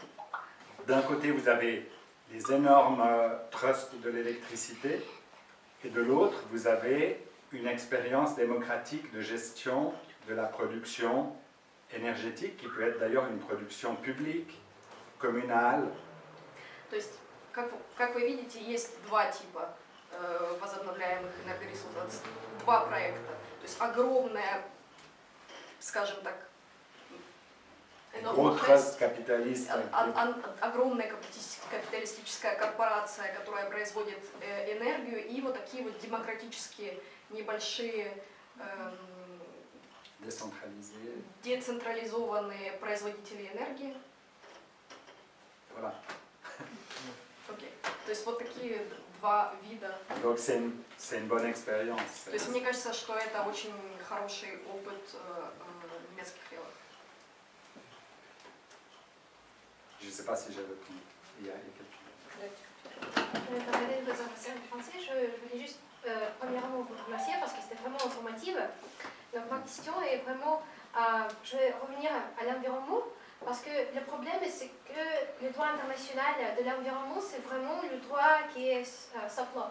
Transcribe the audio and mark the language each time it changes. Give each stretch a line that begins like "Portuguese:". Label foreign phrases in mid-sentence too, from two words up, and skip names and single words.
French: D'un côté, vous avez les énormes trusts de l'électricité, et de l'autre, vous avez une expérience démocratique de gestion de la production énergétique, qui peut être d'ailleurs une production publique, communale.
Russian: То есть, как вы видите, есть два типа возобновляемых энергоресурсов, два проекта. То есть огромная, скажем так, огромная капиталистическая корпорация, которая производит энергию, и вот такие вот демократические небольшие децентрализованные производители энергии.
French: Voilà. Okay.
Russian: То есть вот такие два вида.
French: Donc c'est une bonne expérience.
Russian: То есть мне кажется, что это очень хороший опыт немецких левых.
French: Je ne sais pas si j'ai répondu. Il y a quelqu'un. Je voulais juste premièrement vous remercier parce que c'était vraiment informative. Donc ma question est vraiment, je vais revenir à l'environnement parce que le problème c'est que le droit international de l'environnement c'est vraiment le droit qui est
English: soft law.